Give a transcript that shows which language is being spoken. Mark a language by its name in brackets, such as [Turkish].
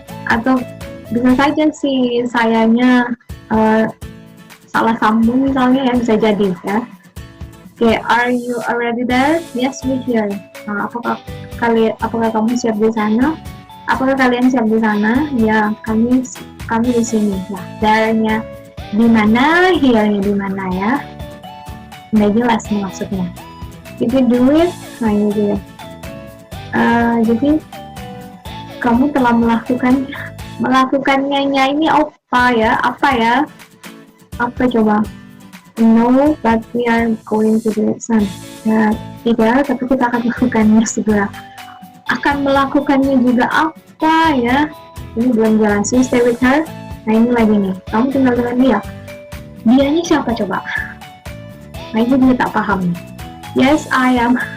[Indonesian] Atau bisa saja si sayanya salah sambung misalnya ya, bisa jadi ya. [English] Okay, are you already there? Yes, we're here. [Indonesian] Nah, apakah kamu siap di sana? Apakah kalian siap di sana? Ya, kami di sini. Nah, there-nya di mana, here-nya di mana ya? Nggak jelas nih maksudnya. [English] Did you do it? [Indonesian] Nah, ini dia. Jadi kamu telah melakukannya ini apa ya? Apa coba? [English] No, but we are going to do it soon. [Indonesian] Ya, tidak, tapi kita akan melakukannya segera. Akan melakukannya juga apa ya? Ini belum jelas. [English] You stay with her. [Indonesian] Nah, ini lagi nih. Kamu tinggal dengan dia. Dianya siapa coba? Nah, ini juga tak paham. [English] Yes, I am.